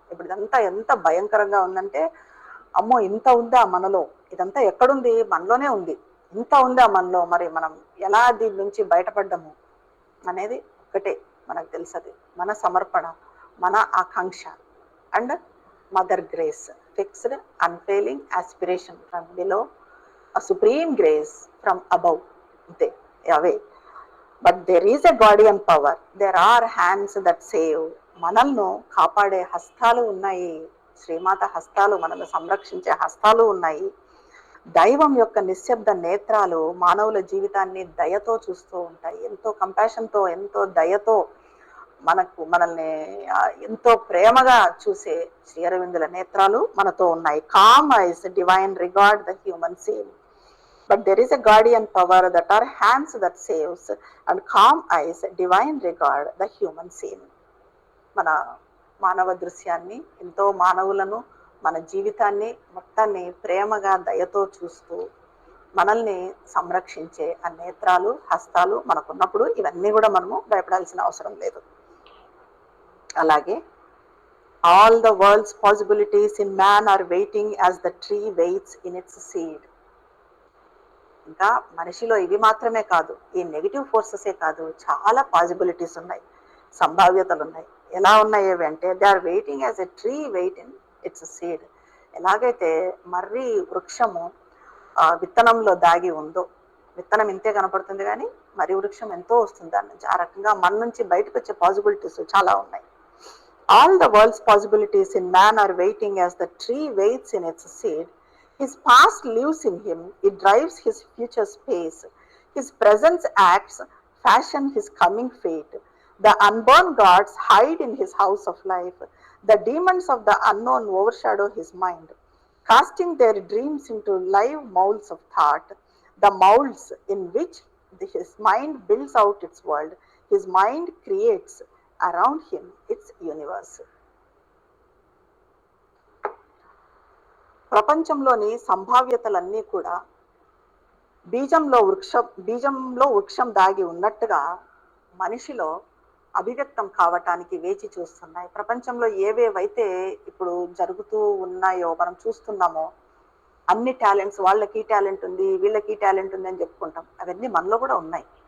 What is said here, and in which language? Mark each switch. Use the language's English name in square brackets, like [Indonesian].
[Telugu] ఇప్పుడు ఇదంతా ఎంత భయంకరంగా ఉందంటే, అమ్మో ఇంత ఉందా మనలో, ఇదంతా ఎక్కడుంది, మనలోనే ఉంది, ఇంత ఉందా మనలో, మరి మనం ఎలా దీని నుంచి బయటపడ్డాము అనేది ఒకటే మనకు తెలుసది. మన సమర్పణ, మన ఆకాంక్ష [English] And mother grace, fixed unfailing aspiration from below, a supreme grace from above. They away. But there is a guardian power. There are hands that save. [Telugu] మనల్ని కాపాడే హస్తాలు ఉన్నాయి. శ్రీమాత హస్తాలు, మనల్ని సంరక్షించే హస్తాలు ఉన్నాయి. దైవం యొక్క నిశ్శబ్ద నేత్రాలు మానవుల జీవితాన్ని దయతో చూస్తూ ఉంటాయి. ఎంతో కంపాషన్తో, ఎంతో దయతో మనల్ని ఎంతో ప్రేమగా చూసే శ్రీ అరవిందుల నేత్రాలు మనతో ఉన్నాయి. [English] Calm eyes divine regard the human scene. But there is a guardian power that are hands that saves, and calm eyes divine regard the human scene. [Telugu] మన మానవ దృశ్యాన్ని, ఎంతో మానవులను, మన జీవితాన్ని మొత్తాన్ని ప్రేమగా దయతో చూస్తూ మనల్ని సంరక్షించే ఆ నేత్రాలు, హస్తాలు మనకున్నప్పుడు ఇవన్నీ కూడా మనము భయపడాల్సిన అవసరం లేదు. [English] అలాగే all the world's possibilities in man are waiting as the tree waits in its seed. [Telugu] ఇంకా మనిషిలో ఇవి మాత్రమే కాదు, ఈ నెగిటివ్ ఫోర్సెసే కాదు, చాలా పాసిబిలిటీస్ ఉన్నాయి, సంభావ్యతలు ఉన్నాయి. ఎలా ఉన్నాయి అవి అంటే, [English] They are waiting as a tree wait in its seed. [Telugu] ఎలాగైతే మర్రి వృక్షము విత్తనంలో దాగి ఉందో, విత్తనం ఇంతే కనపడుతుంది కానీ మర్రి వృక్షం ఎంతో వస్తుంది దాని నుంచి. ఆ రకంగా మన నుంచి బయటకు వచ్చే పాసిబిలిటీస్ చాలా ఉన్నాయి. [English] All the world's possibilities in man are waiting as the tree waits in its seed. His past lives in him, it drives his future's pace. His present acts fashion his coming fate. The unborn gods hide in his house of life. The demons of the unknown overshadow his mind, casting their dreams into live molds of thought, the molds in which his mind builds out its world. His mind creates around him its universe. [Telugu] ప్రపంచంలోని సంభావ్యతలన్నీ కూడా బీజంలో వృక్షం దాగి ఉన్నట్టుగా మనిషిలో అభివ్యక్తం కావటానికి వేచి చూస్తున్నాయి. ప్రపంచంలో ఏవేవైతే ఇప్పుడు జరుగుతూ ఉన్నాయో మనం చూస్తున్నామో, అన్ని టాలెంట్స్, వాళ్ళకి టాలెంట్ ఉంది, వీళ్ళకి టాలెంట్ ఉంది అని చెప్పుకుంటాం, అవన్నీ మనలో కూడా ఉన్నాయి.